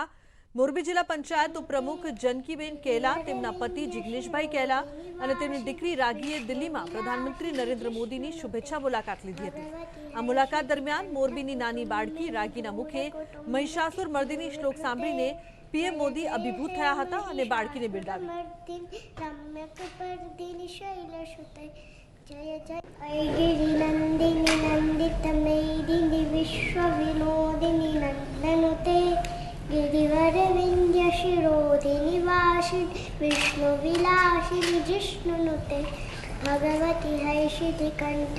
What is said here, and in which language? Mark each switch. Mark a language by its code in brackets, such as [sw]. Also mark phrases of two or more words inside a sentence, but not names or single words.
[gu] મોરબી જિલ્લા પંચાયત ઉપપ્રમુખ જનકીબેન કેલા, તેમના પતિ જિગ્નેશભાઈ કેલા અને તેમની દીકરી રાગીએ દિલ્હીમાં પ્રધાનમંત્રી નરેન્દ્ર મોદીની શુભેચ્છા મુલાકાત લીધી હતી. આ મુલાકાત દરમિયાન મોરબીની નાની બાળકી રાગીના મુખે મહિષાસુર મર્દિની શ્લોક સાંભળીને પીએમ મોદી અભિભૂત થયા હતા અને બાળકીને બિરદાવી. [sa] जय जय ऐगिरि नंदिनी नंदित मेदिनी विश्व विनोदिनी नंदनुते गिरिवर विंध्य शिरोधिनी वासिनी विष्णु विलासिनी जिष्णुनुते भगवती हैषिति कंठ